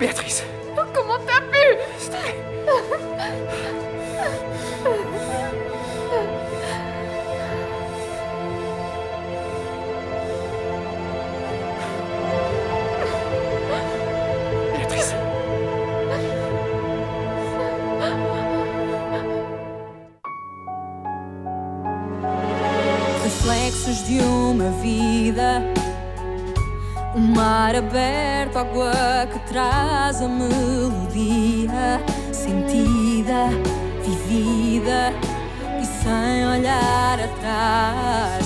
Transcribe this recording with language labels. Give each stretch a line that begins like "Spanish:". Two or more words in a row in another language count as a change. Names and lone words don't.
French: Béatrice. Comment t'as pu? S'il te plaît. Béatrice.
Portuguese: Reflexos de uma vida, um mar aberto, água que traz a melodia sentida, vivida e sem olhar atrás.